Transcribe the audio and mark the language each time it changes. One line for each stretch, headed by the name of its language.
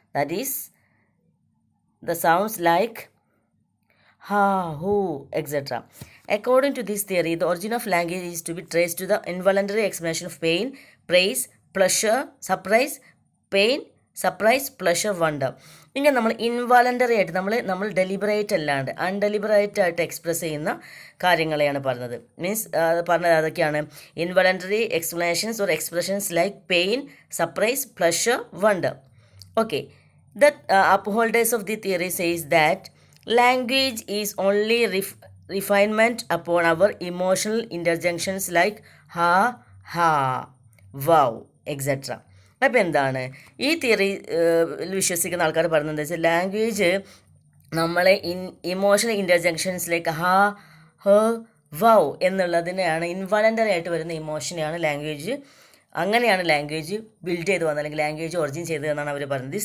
English: That is, the sounds like ha, who, etc. According to this theory, the origin of language is to be traced to the involuntary expression of pain, praise, pleasure, surprise, pain, surprise pleasure wonder.
Malayalam: ഇങ്ങനെ നമ്മൾ involuntary ആയിട്ട് നമ്മൾ deliberate അല്ലാണ്ട് അൺഡെലിബറേറ്റ് ആയിട്ട് express ചെയ്യുന്ന കാര്യങ്ങളെയാണ് പറഞ്ഞത്.
English: means
Malayalam: പറഞ്ഞത് അതൊക്കെയാണ്
English: Involuntary explanations or expressions like pain, surprise, pleasure, wonder. Okay, the upholders of the theory says that language is only refinement upon our emotional interjections like ha, ha, wow, etc.
Malayalam: അപ്പോൾ എന്താണ് ഈ theory വിശ്വസിക്കുന്ന ആൾക്കാർ പറയുന്നത് വെച്ചാൽ language നമ്മളെ emotional ഇൻ്റർജെക്ഷൻസിലേക്ക് ഹാ, ഹ, wow എന്നുള്ളതിനെയാണ് involuntary ആയിട്ട് വരുന്ന ഇമോഷനെയാണ് ലാംഗ്വേജ്, അങ്ങനെയാണ് ലാംഗ്വേജ് ബിൽഡ് ചെയ്ത് വന്നത്, അല്ലെങ്കിൽ ലാംഗ്വേജ് ഒറിജിൻ ചെയ്തത് എന്നാണ് അവർ പറയുന്നത്.